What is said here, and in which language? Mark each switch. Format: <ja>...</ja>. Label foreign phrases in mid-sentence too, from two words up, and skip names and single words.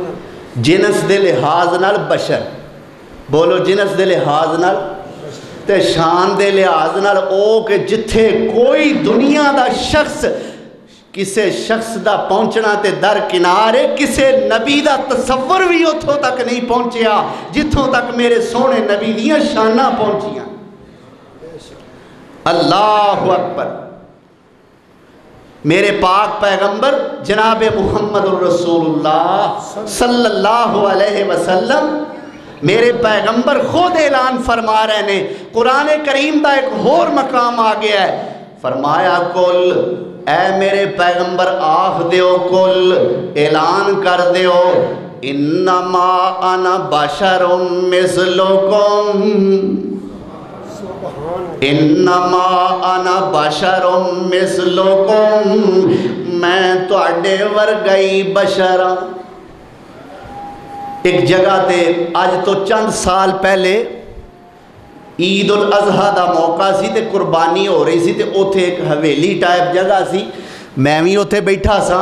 <pa>جنس دے لحاظ نال بشر، بولو جنس دے لحاظ نال تے شان دے لحاظ نال او کہ جتھے کوئی دنیا دا شخص کسی شخص دا پہنچنا تے در کنارے کسی نبی دا تصور بھی اتوں تک نہیں پہنچیا جتھوں تک میرے سونے نبی دیاں شانا پہنچیاں.</pa> <ar>الله أكبر.</ar> <pa>میرے پاک پیغمبر جناب محمد رسول اللہ</pa> <ar>صلى الله عليه وسلم,</ar> <pa>میرے پیغمبر خود اعلان فرما رہے نے. قرآن کریم کا ایک ہور مقام آ گیا ہے, فرمایا قل، اے میرے پیغمبر آکھ دیو، قل اعلان کر دیو,</pa> <ar>إنما أنا بشر مثلكم، إنما أنا بشر مثلكم, इन्नमा अना बशरुम मिसलुकुम,</ar> <pa>میں تہاڈے ورگا ہی بشر ہاں. ایک جگہ تے اج تو چند سال پہلے عید الاضحیٰ کا موقع سی تے قربانی ہو رہی سی تے اتھے ایک حویلی ٹائپ جگہ سی، میں بھی اتھے بیٹھا سا.</pa>